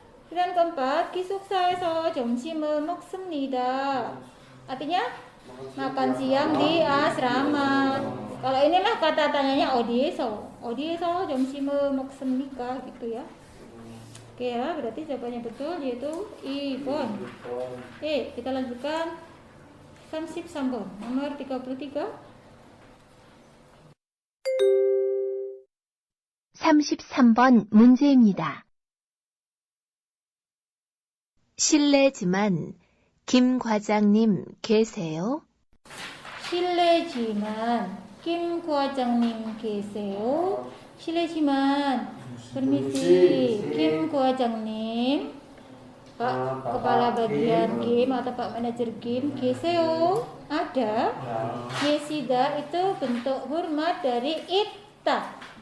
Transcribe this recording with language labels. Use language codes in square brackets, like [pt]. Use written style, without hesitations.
[id] pilihan keempat, [ko] 기숙사에서 점심을 먹습니다. [id] Artinya makan siang di asrama. Kalau inilah kata tanyanya 어디에서. [ko] 어디에서 점심을 먹습니까? [id] Gitu ya. Oke ya, berarti jawabannya betul yaitu 2번. Oke, kita lanjutkan 33번. Nomor 33. [ko] 33번 문제입니다. 실례지만 김 과장님 계세요? 실례지만 김 과장님 계세요? 실례지만 [id] permisi 김 과장님, Pak Kepala Bagian Kim atau Pak Manajer Kim, 계세요? Ada? Gesida itu bentuk hormat dari ita.